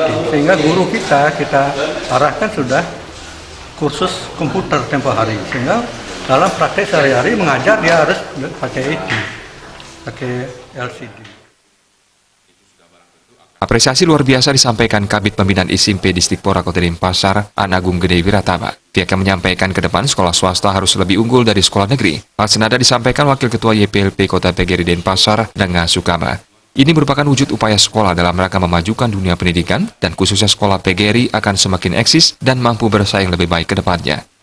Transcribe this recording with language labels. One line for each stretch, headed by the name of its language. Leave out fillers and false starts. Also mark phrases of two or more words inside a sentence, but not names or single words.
Indonesian: Sehingga guru kita arahkan sudah kursus komputer tempo hari, sehingga dalam praktek sehari-hari mengajar dia harus pakai IT, pakai LCD. Apresiasi luar biasa disampaikan Kabid Pembinaan SMP Distipora Kota Denpasar, Anagung Gede Wiratama. Pihaknya menyampaikan ke depan sekolah swasta harus lebih unggul dari sekolah negeri. Hal senada disampaikan Wakil Ketua YPLP Kota PGRI Denpasar, Denga Sukama. Ini merupakan wujud upaya sekolah dalam rangka memajukan dunia pendidikan dan khususnya sekolah PGRI akan semakin eksis dan mampu bersaing lebih baik ke depannya.